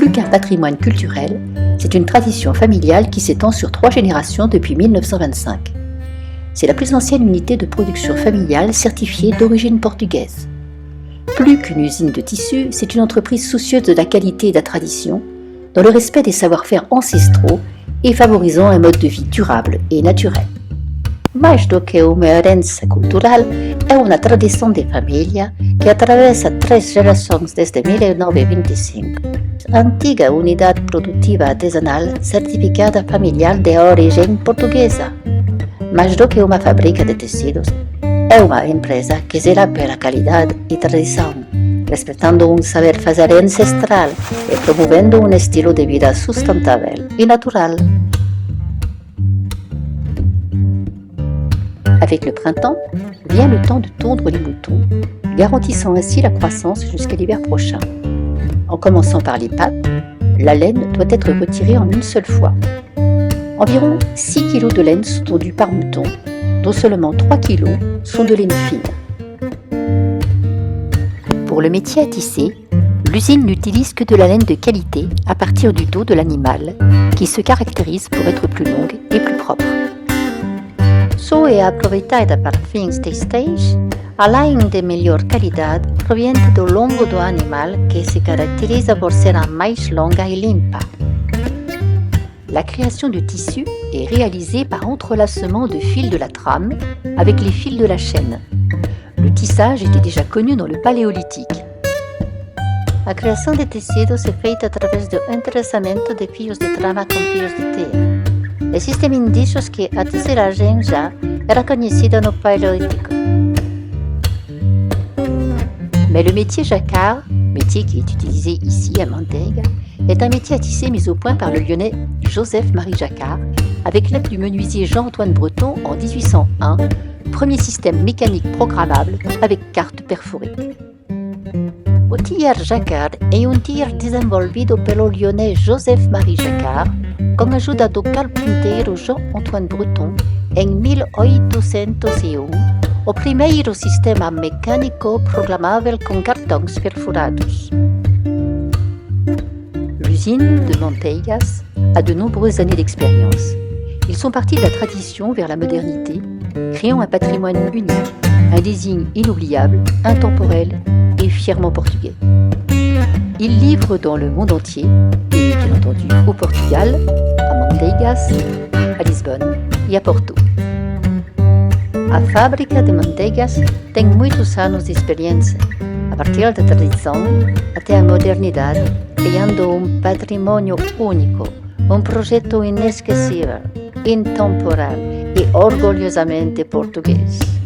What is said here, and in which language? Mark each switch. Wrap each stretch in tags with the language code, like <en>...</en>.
<fr>patrimoine culturel, c'est une tradition familiale qui s'étend sur 3 générations depuis 1925. C'est la plus ancienne unité de production familiale certifiée d'origine portugaise. Plus qu'une usine de tissus, c'est une entreprise soucieuse de la qualité et de la tradition, dans le respect des savoir-faire ancestraux et favorisant un mode de vie durable et naturel.</fr> <pt>Mais do que uma herança cultural, é uma tradição de família que atravessa 3 gerações desde 1925. Antiga unidade produtiva artesanal certificada familiar de origem portuguesa. Mais do que uma fábrica de tecidos, é uma empresa que zela pela qualidade e tradição, respeitando um saber-fazer ancestral e promovendo um estilo de vida sustentável e natural.</pt> <fr>Avec le printemps, vient le temps de tondre les moutons, garantissant ainsi la croissance jusqu'à l'hiver prochain. En commençant par les pattes, la laine doit être retirée en une seule fois. Environ 6 kg de laine sont tondus par mouton, dont seulement 3 kg sont de laine fine. Pour le métier à tisser, l'usine n'utilise que de la laine de qualité à partir du dos de l'animal, qui se caractérise pour être plus longue et plus propre.</fr> <pt>Só é aproveitada para fins textis, além de melhor qualidade, proveniente do lombo do animal que se caractérise por ser mais longa et limpa.</pt> <fr>La création du tissu est réalisée par entrelacement de fils de la trame avec les fils de la chaîne. Le tissage était déjà connu dans le Paléolithique.</fr> <pt>A criação de tecidos é feita através do entrelaçamento de fios de trama com fios de teia. Existem indícios que a tecelagem já era conhecida no Paléolithique.</pt> <fr>Mais le métier jacquard, métier qui est utilisé ici à Manteiga, est un métier à tisser mis au point par le Lyonnais Joseph-Marie Jacquard, avec l'aide du menuisier Jean-Antoine Breton en 1801, premier système mécanique programmable avec carte perforée.</fr> <pt>O tiar Jacquard é tiar desenvolvido pelo Lyonnais Joseph-Marie Jacquard, com a ajuda do carpinteiro Jean-Antoine Breton, em 1801, o primeiro sistema mecânico programável com cartões perfurados.</pt> <fr>L'usine de Manteigas a de nombreuses années d'expérience. Ils sont partis de la tradition vers la modernité, créant un patrimoine unique, un design inoubliable, intemporel et fièrement portugais. Ils livrent dans le monde entier, et bien entendu au Portugal, à Manteigas, à Lisbonne</fr> <pt>e a Porto. A fábrica de Manteigas tem muitos anos de experiência, a partir da tradição até a modernidade, criando um patrimônio único, um projeto inesquecível, intemporal e orgulhosamente português.</pt>